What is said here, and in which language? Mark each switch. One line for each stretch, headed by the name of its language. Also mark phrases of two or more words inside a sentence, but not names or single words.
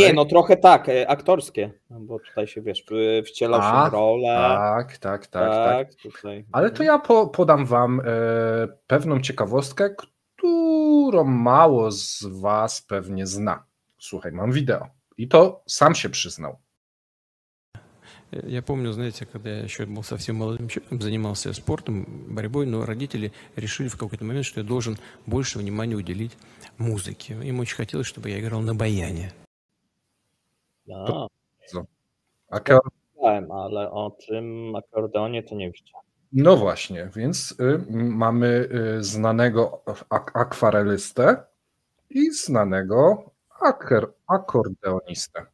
Polish: Nie, no trochę tak, aktorskie, no bo tutaj się, wiesz, wcielał się w rolę. Tak. Tutaj. Ale to ja podam wam pewną ciekawostkę, którą mało z was pewnie zna. Słuchaj, mam wideo i to sam się przyznał.
Russian: Я помню, знаете, когда я еще был совсем молодым человеком, занимался спортом, борьбой, но родители решили в какой-то момент, что я должен больше внимания уделить музыке. Им очень хотелось, чтобы я играл на баяне.
Polish: Ale o tym akordeonie to nie widziałem. No właśnie, więc mamy znanego akwarelistę i znanego akordeonistę.